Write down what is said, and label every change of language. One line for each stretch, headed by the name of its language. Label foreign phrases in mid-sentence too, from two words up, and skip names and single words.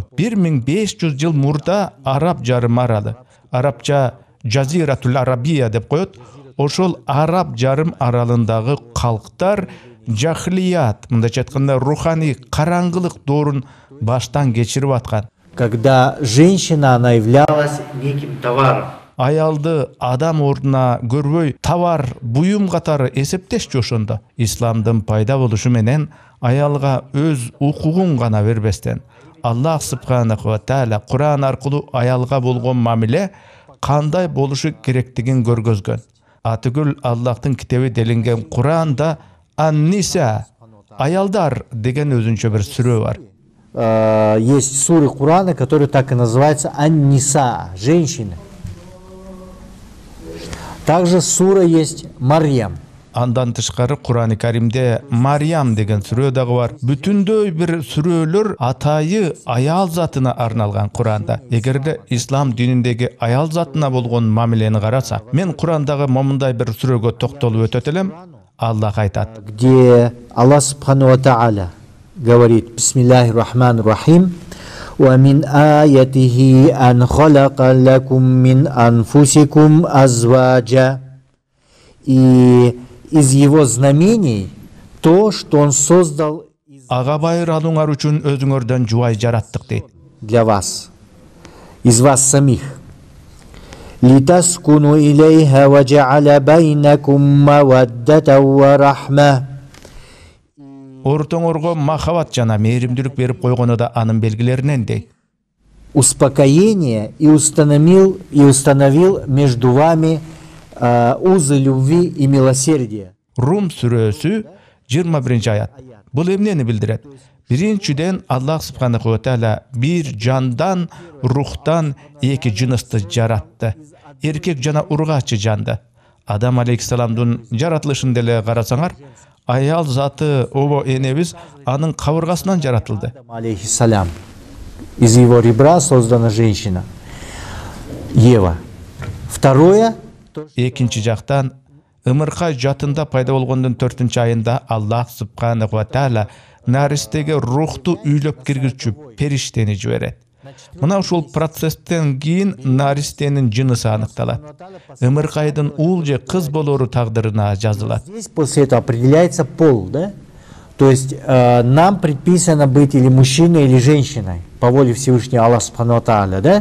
Kyrgyz: 1500 жыл мурда араб жарым аралы, арабча Жазиратул Арабия деп коет. Ошол араб жарым аралындагы калктар жахлият, мындайча айтканда руханий караңгылык доорун баштан кечирип аткан.
Russian: Когда женщина, она являлась неким товаром.
Kyrgyz: Аялды адам ордуна көрбөй, товар, буюм катары эсептешчү ошондо. Исламдын пайда болушу менен аялга өз укугун гана бербестен,
Arabic: الله سبحانه وتعالى
Kyrgyz: Куран аркылуу аялга болгон мамиле кандай болушу керектигин көргөзгөн. Атыгүл Аллахтын китеби делинген Куранда Ан-Ниса, аялдар деген өзүнчө бир сүрө бар.
Russian: Есть суры Курана, которые так и называются Ан-Ниса, женщины. Также сура есть Марьям.
Kyrgyz: Андан тышкары Куран-ы Каримде Марьям деген сүрө дагы бар. Бүтүндөй бир сүрөлөр атайы аял затына арналган Куранда. Эгерде ислам дининдеги аял затына болгон мамилени карасак, мен Курандагы момундай бир сүрөгө токтолуп өтөт элем. Аллах айтат.
Russian: Где
Arabic: الله سبحانه وتعالى
Russian: говорит:
Arabic: بسم الله الرحمن الرحيم. ومن آياته أن خلق لكم من أنفسكم أزواجا.
Russian: И из его знамений то, что он создал
Kyrgyz: ага байыр алуңар үчүн өзүңөрдөн жубай жараттык дейт.
Russian: Для вас, из вас самих.
Arabic: لتسكنوا إليها وجعل بينكم مودة ورحمة.
Kyrgyz: Ортоңорго махабат жана мээримдүүлүк берип койгону да анын белгилеринен дейт.
Russian: Успокоение и установил между вами узы любви и милосердия.
Kyrgyz: Рум сүрөсү 21 аят. Бул эмнени билдирет? Биринчиден
Arabic: الله سبحانه وتعالى
Kyrgyz: бир жандан, рухтан эки жынысты жаратты. Эркек жана ургачы жанды. Адам алейхиссаламдын жаратылышын деле карасаңар, аял заты обо энебиз анын кабыргасынан жаратылды. Адам алейхиссалям.
Russian: Из его ребра создана женщина. Ева. Второе.
Kyrgyz: Экинчи жактан ымырка жатында пайда болгондун 4-чы айында
Arabic: الله سبحانه وتعالى
Kyrgyz: наристеге рухту үйлөп киргизчү периштени жиберет. Мына ушул процесстен кийин наристенин жынысы аныкталат. Ымыркайдын уул же кыз болору тагдырына жазылат.
Russian: Здесь после этого определяется пол, да? То есть нам предписано быть или мужчиной, или женщиной по воле Всевышнего Аллаха
Arabic: سبحانه وتعالى,
Russian: да?